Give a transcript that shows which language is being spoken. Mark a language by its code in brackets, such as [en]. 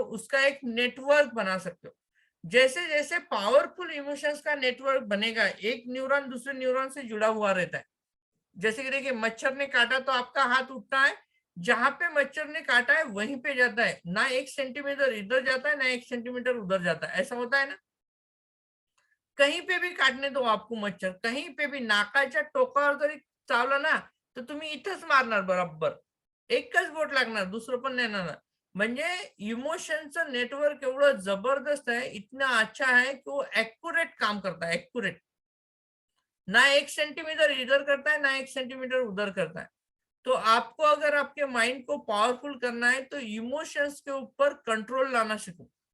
[hi] उसका एक नेटवर्क बना सकते हो. जैसे जैसे पावरफुल इमोशंस का नेटवर्क बनेगा, एक न्यूरॉन दूसरे न्यूरॉन से जुड़ा हुआ रहता है. जैसे कि देखिए, मच्छर ने काटा तो आपका हाथ उठता है, जहां पे मच्छर ने काटा है वहीं पे जाता है, ना 1 सेंटीमीटर इधर जाता है ना 1 सेंटीमीटर उधर जाता है. ऐसा होता है ना. कहीं पे भी काटने दो आपको मच्छर, [mr] कहीं पे भी नाकाच्या टोकावर जरी चावला ना, तर तुम्ही इथंच मारणार बरोबर. एकच बोट लागणार, दुसरं पण नाही येणार. म्हणजे इमोशनचं नेटवर्क एवढं जबरदस्त [hi] है, इतना अच्छा है कि वो एक्यूरेट काम करता है. एक्यूरेट, ना 1 सेंटीमीटर इधर करता है ना 1 सेंटीमीटर उधर करता है. तो आपको अगर आपके माइंड को पावरफुल करना है तो इमोशंस के ऊपर कंट्रोल लाना सीखो.